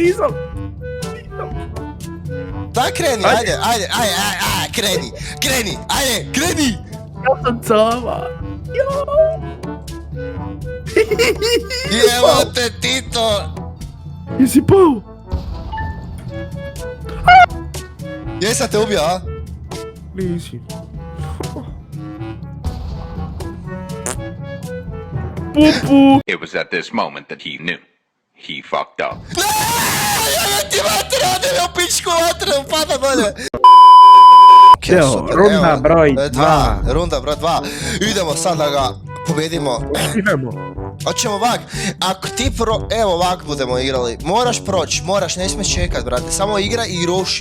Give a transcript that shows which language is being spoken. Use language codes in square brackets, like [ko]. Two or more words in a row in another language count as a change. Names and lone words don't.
[sr] Daj kreni, ajde, kreni! Ja sam cava. Evo te, Tito! Jesi pao? Jesam te ubio, a? Nisi. Pupu. [en] It was at this moment that he knew. He fucked up. [sr] Ja ti mater, ode me u pičku vatru, pada dolje! Evo, runda broj 2. Runda broj 2. Idemo sad da ga pobedimo. Idemo. Hoćemo ovak, ako ti evo ovak budemo igrali, moraš proći, ne smiješ čekat, brate, samo igra i ruši.